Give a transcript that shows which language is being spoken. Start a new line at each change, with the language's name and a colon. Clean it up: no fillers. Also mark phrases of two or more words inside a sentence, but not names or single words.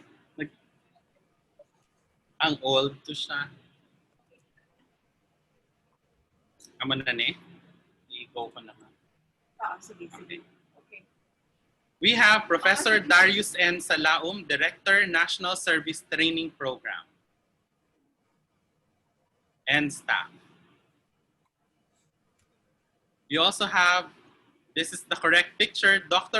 Hiligaynon: Ang old to siya. Amo na ni. I-go ko na.
English: Okay. We have Professor Darius N. Salaum, Director, National Service Training Program, and staff. We also have, this is the correct picture, Dr.